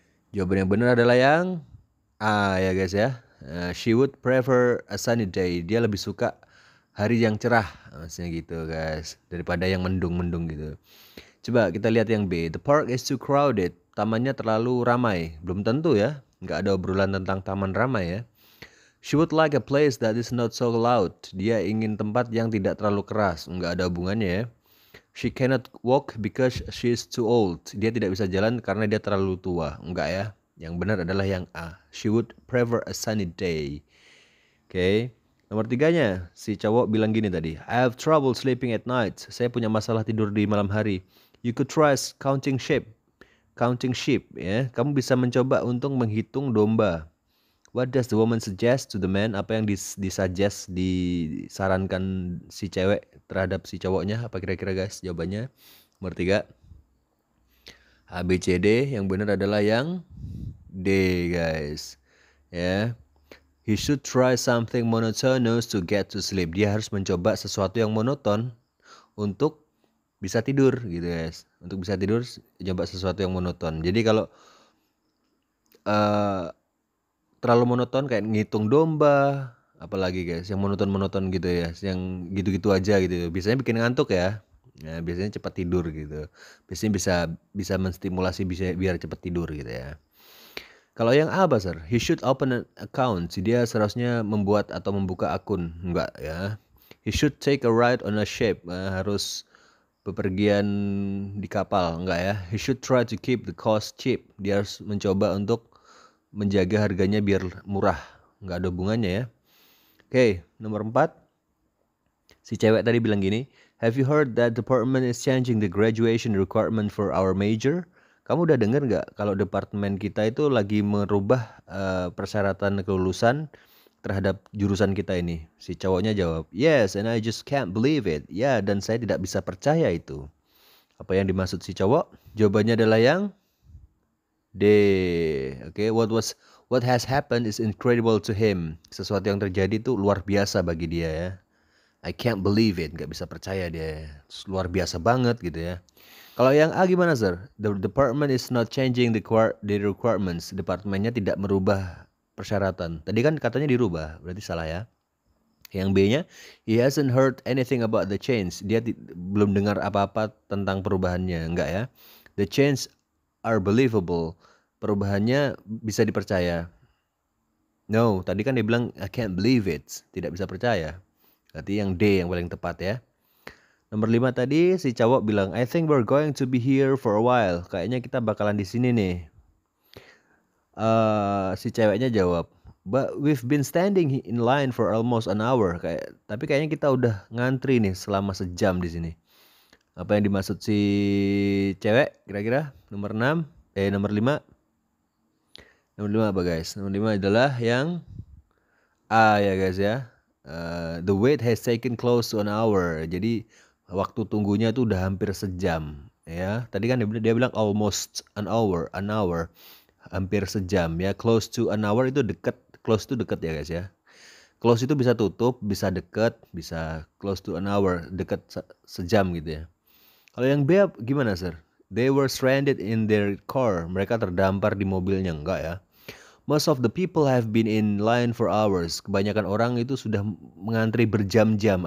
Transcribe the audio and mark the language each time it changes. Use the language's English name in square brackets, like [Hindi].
[Indonesian] Jawaban yang benar adalah yang A ya guys ya. [English] She would prefer a sunny day. [Indonesian] Dia lebih suka hari yang cerah, maksudnya gitu guys, daripada yang mendung-mendung gitu. Coba kita lihat yang B. [English] The park is too crowded. [Indonesian] Tamannya terlalu ramai. Belum tentu ya. Nggak ada obrolan tentang taman ramai ya. [English] She would like a place that is not so loud. [Indonesian] Dia ingin tempat yang tidak terlalu keras. Nggak ada hubungannya ya. [English] She cannot walk because she is too old. [Indonesian] Dia tidak bisa jalan karena dia terlalu tua. Enggak ya. Yang benar adalah yang A. [English] She would prefer a sunny day. Oke. [Indonesian] Nomor 3-nya, si cowok bilang gini tadi. [English] I have trouble sleeping at night. [Indonesian] Saya punya masalah tidur di malam hari. [English] You could try counting sheep. Counting sheep ya. [Indonesian] Kamu bisa mencoba untuk menghitung domba. [English] What does the woman suggest to the man? [Indonesian] Apa yang disuggest, disarankan si cewek terhadap si cowoknya? Apa kira-kira guys jawabannya? Nomor 3. A, B, C, D. Yang benar adalah yang D guys. Ya. [English] He should try something monotonous to get to sleep. [Indonesian] Dia harus mencoba sesuatu yang monoton untuk bisa tidur gitu guys. Untuk bisa tidur, coba sesuatu yang monoton. Jadi kalau terlalu monoton kayak ngitung domba, apalagi guys, yang monoton gitu ya, yang gitu-gitu aja gitu. Biasanya bikin ngantuk ya. Nah, biasanya cepat tidur gitu. Biasanya bisa menstimulasi biar cepat tidur gitu ya. Kalau yang A, Basar, [English] he should open an account. [Indonesian] Dia seharusnya membuat atau membuka akun. Enggak ya. [English] He should take a ride on a ship. [Indonesian] Harus bepergian di kapal. Enggak ya. [English] He should try to keep the cost cheap. [Indonesian] Dia harus mencoba untuk menjaga harganya biar murah. Enggak ada hubungannya ya. Oke, nomor 4. Si cewek tadi bilang gini, [English] have you heard that department is changing the graduation requirement for our major? [Indonesian] Kamu udah denger nggak kalau departemen kita itu lagi merubah persyaratan kelulusan terhadap jurusan kita ini? Si cowoknya jawab, [English] yes, and I just can't believe it. [Indonesian] Ya, dan saya tidak bisa percaya itu. Apa yang dimaksud si cowok? Jawabannya adalah yang D. [English] Oke, what has happened is incredible to him. [Indonesian] Sesuatu yang terjadi itu luar biasa bagi dia ya. [English] I can't believe it, [Indonesian] nggak bisa percaya dia. Luar biasa banget gitu ya. Kalau yang A gimana sir? [English] The department is not changing the requirements. [Indonesian] Departemennya tidak merubah persyaratan. Tadi kan katanya dirubah, berarti salah ya. Yang B-nya, [English] he hasn't heard anything about the change. [Indonesian] Dia belum dengar apa-apa tentang perubahannya, enggak ya. [English] The change are believable. [Indonesian] Perubahannya bisa dipercaya. [English] No, [Indonesian] tadi kan dia bilang [English] I can't believe it. [Indonesian] Tidak bisa percaya. Berarti yang D yang paling tepat ya. Nomor 5 tadi si cowok bilang [English] I think we're going to be here for a while. [Indonesian] Kayaknya kita bakalan di sini nih. Si ceweknya jawab [English] But we've been standing in line for almost an hour. [Indonesian] Tapi kayaknya kita udah ngantri nih selama sejam di sini. Apa yang dimaksud si cewek kira-kira? Nomor 6, nomor 5. Nomor 5 apa guys? Nomor 5 adalah yang A ya guys ya. [English] The wait has taken close to an hour. [Indonesian] Jadi waktu tunggunya itu udah hampir sejam ya. Tadi kan dia bilang [English] almost an hour, [Indonesian] hampir sejam ya. [English] Close to an hour [Indonesian] itu dekat. Close itu dekat ya guys ya. Close itu bisa tutup, bisa dekat, bisa close to an hour, dekat sejam gitu ya. Kalau yang B gimana sir? [English] They were stranded in their car. [Indonesian] Mereka terdampar di mobilnya, enggak ya? [English] Most of the people have been in line for hours. [Indonesian] Kebanyakan orang itu sudah mengantri berjam-jam.